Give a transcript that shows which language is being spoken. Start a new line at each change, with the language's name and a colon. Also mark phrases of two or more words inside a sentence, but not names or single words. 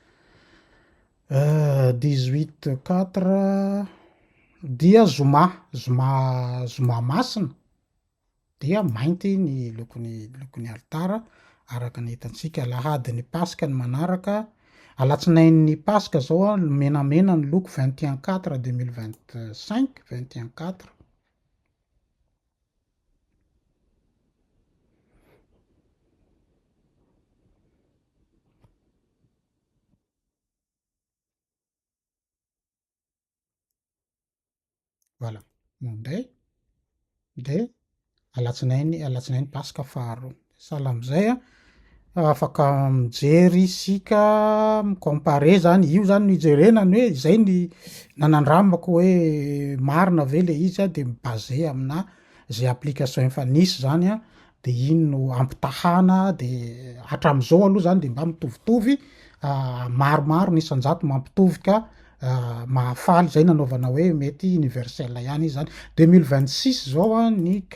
Malagasy: 18/4 dia zoma masina dia mainty ny lokon'ny altara araka ny hitantsika. Alahady ny Paska ny manaraka alatsinain'ny Paska zao menamena ny loko 21/4/2025 21/4 voilà monday de alatsinainy Paska faharoa sala am'izay afaka mijery sika mikompare zany io zany no ijerenany hoe zay ny nanandramako hoe marina ve le izy de mibase amina zay application efa nisy zany de iny no ampitahana de hatram'izao aloha zany de mba mitovitovy maromaro ny isan-jato mampitovy ka mahafaly zay nanaovana hoe mety universel ihany izy zany 2026 zao ny